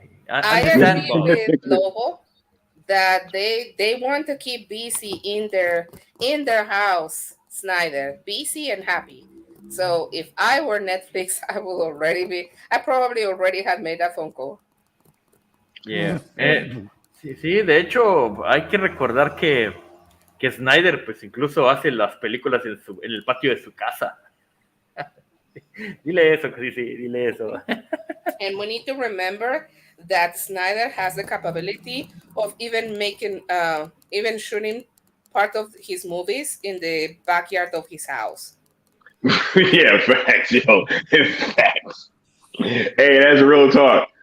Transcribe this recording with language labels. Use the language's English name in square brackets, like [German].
[English] I agree with Lobo that they want to keep BC in their house, Snyder, BC and happy. So if I were Netflix, I probably already had made a phone call. Yeah. [Spanish] Sí, de hecho, hay que recordar que Snyder pues incluso hace las películas en el patio de su casa. Dile eso, dile eso. [English] And we need to remember that Snyder has the capability of even shooting part of his movies in the backyard of his house. Yeah, facts, yo. Facts. Hey, that's real talk.